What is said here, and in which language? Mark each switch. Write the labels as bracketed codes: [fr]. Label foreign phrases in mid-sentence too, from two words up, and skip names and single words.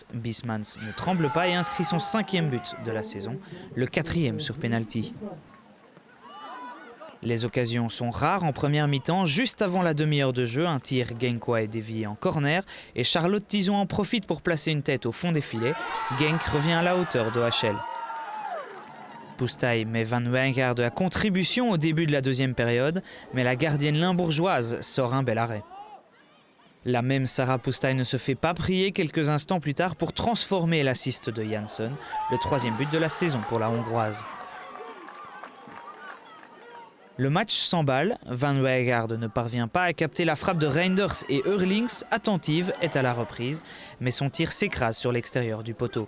[fr] Bismans ne tremble pas et inscrit son 5e but de la saison, le 4e sur pénalty. Les occasions sont rares en première mi-temps. Juste avant la demi-heure de jeu, un tir genkois est dévié en corner et Charlotte Tison en profite pour placer une tête au fond des filets. Genk revient à la hauteur d'OHL. Pustaï met Van Wijngaarden à contribution au début de la deuxième période, mais la gardienne limbourgeoise sort un bel arrêt. La même Sarah Pustaï ne se fait pas prier quelques instants plus tard pour transformer l'assist de Jansson, le troisième but de la saison pour la Hongroise. Le match s'emballe, Van Wijngaarden ne parvient pas à capter la frappe de Reinders et Eurlings, attentive, est à la reprise, mais son tir s'écrase sur l'extérieur du poteau.